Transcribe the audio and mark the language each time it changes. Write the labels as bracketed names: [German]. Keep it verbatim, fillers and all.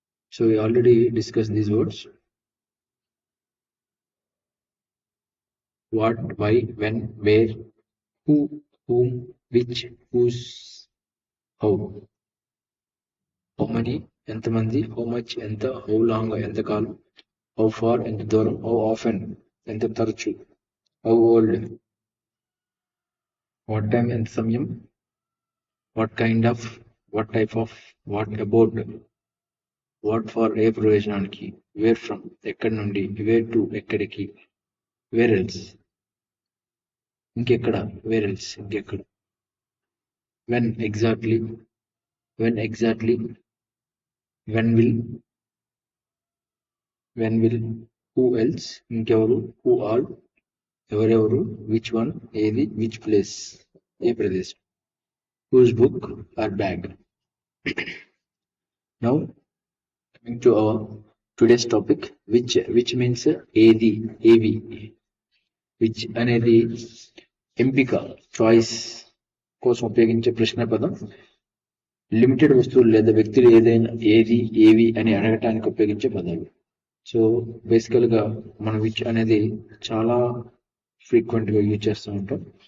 [English] So we already discussed these words: what, why, when, where, who, whom, which, whose, how. How many, [Telugu] ఎంత మంది, [English] how much, ఎంత, how long, [Telugu] ఎంత కాలం, [English] how far, [Telugu] ఎంత దూరం, [English] how often, [Telugu] ఎంత తరచు, [English] how old, what time, [Telugu] ఎంత సమయం, [English] what kind of, what type of, what about, what for, [Telugu] ఏ ప్రయోజనానికి, [English] where from, [Telugu] ఎక్కడి నుండి, [English] where to, ఎక్కడికి, where else, ఇంకెక్కడ, where else, ఇంకెక్కడ, when exactly, when exactly, when will, when will, who else, ఇంకెవరు, who all, ఎవరెవరు, which one, ఏది, which place, [Telugu] ఏ ప్రదేశం, [English] whose book or bag. Now coming to our today's topic, which which means ఏది, ఏవి. [Telugu] Which అనేది ఎంపిక, చాయిస్ కోసం ఉపయోగించే ప్రశ్న పదం. లిమిటెడ్ వస్తువులు లేదా వ్యక్తులు ఏదైనా ఏది, ఏవి అని అడగటానికి ఉపయోగించే పదాలు. సో బేసికల్ గా మనం విచ్ అనేది చాలా ఫ్రీక్వెంట్ గా యూజ్ చేస్తూ ఉంటాం.